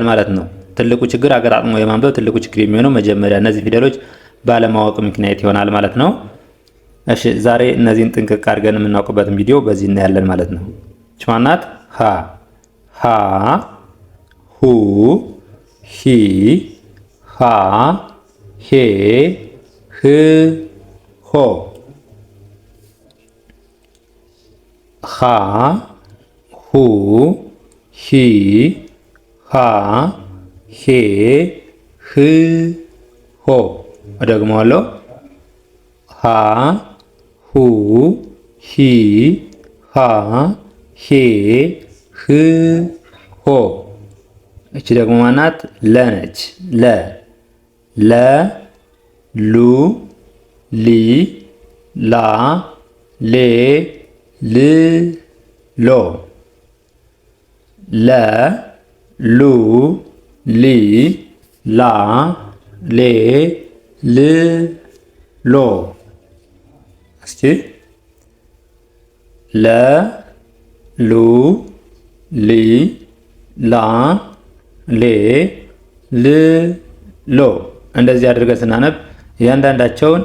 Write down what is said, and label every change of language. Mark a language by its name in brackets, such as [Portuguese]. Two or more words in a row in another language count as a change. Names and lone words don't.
[Amharic] ማለት ነው። ትልቁ ችግር አገጣጥሞ የማንበብ ትልቁ ችግር የሚሆነው መጀመሪያ እነዚህ ፊደሎች ባለማወቅ ምክንያት ይሆናል ማለት ነው። እሺ ዛሬ እነዚህን ጥንቅቅ አድርገን የምናውቅበትን ቪዲዮ በዚህ እናያለን ማለት ነው። እቺ ማናት ሀ ሀ ሁ ሂ ሃ ሄ ህ ሆ ሃ ሁ ሂ ሃ ሄ ህ ሆ እደግመዋለሁ። ሃ ሁ ሂ ሃ ሄ ህ ሆ እቺ ደግሞ ማናት ለ ነች። ለ ሉ ሊ ላ ሌ ል ሎ ለ ሉ ሊ ላ ሌ ል ሎ እስቲ ለ ሉ ሊ ላ ሌ ል ሎ እንደዚህ አድርገን ስናነብ እያንዳንዳቸውን